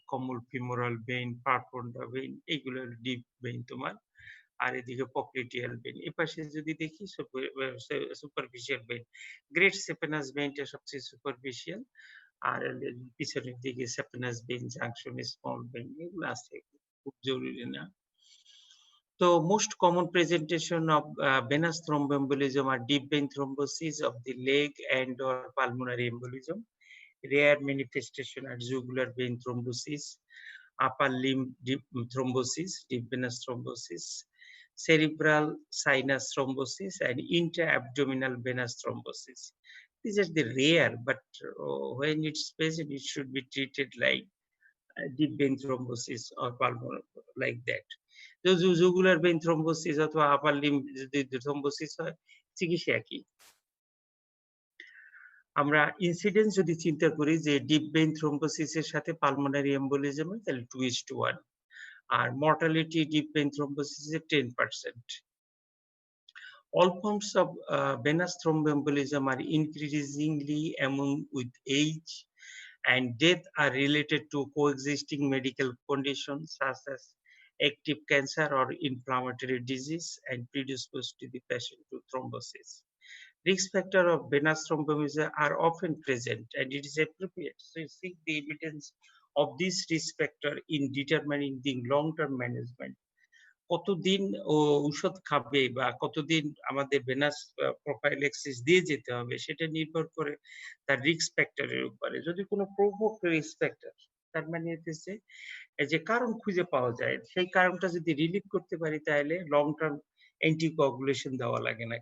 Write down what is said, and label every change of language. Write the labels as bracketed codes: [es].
[bn] Common femoral vein, পারপন্ডা vein এগুলো হলো deep vein তোমার। আর এদিকে পপ্লিটিয়াল ভেইন। এপাশে যদি দেখি সুপারফিশিয়াল ভেইন। গ্রেট সেপেনাস ভেইনটা সবচেয়ে সুপারফিশিয়াল। আর পিছনের দিকে সেপেনাস ভেইন, জাংশন, স্মল ভেইন এগুলো আছে। খুব জরুরি না। [en] So most common presentation of venous thromboembolism are deep vein thrombosis of the leg and or pulmonary embolism. Rare manifestation are jugular vein thrombosis, upper limb deep thrombosis, deep venous thrombosis, cerebral sinus thrombosis, and intra-abdominal venous thrombosis. These are the rare, but when it's present, it should be treated like deep vein thrombosis or pulmonary like that. [bn] তো jugular vein thrombosis অথবা আপার limb যদি thrombosis হয় চিকিৎসা একই। আমরা incidence যদি চিন্তা করি যে ডিপ ভেইন থ্রোম্বোসিস এর সাথে পালমোনারি এম্বোলিজম হয় তাহলে 2:1 আর মর্টালিটি ডিপ ভেইন থ্রোম্বোসিস এর 10%। [en] All forms of venous thromboembolism are increasingly among with age and death are related to coexisting medical conditions such as active cancer or inflammatory disease and predispose to the patient to thrombosis. Risk factors of venous thromboembolism are often present and it is appropriate to seek the evidence of this risk factor in determining the long-term management. [bn] কতদিন ঔষধ খাবে বা কতদিন আমাদের venous prophylaxis দিয়ে যেতে হবে সেটা নির্ভর করে তার রিস্ক ফ্যাক্টরের উপরে। যদি কোনো প্রভোক রিস্ক ফ্যাক্টর তার মানে হচ্ছে যে কারণ খুঁজে পাওয়া যায় সেই কারণটা যদি রিলিভ করতে পারি তাহলে লং টার্ম অ্যান্টিকোয়াগুলেশন দেওয়া লাগে না।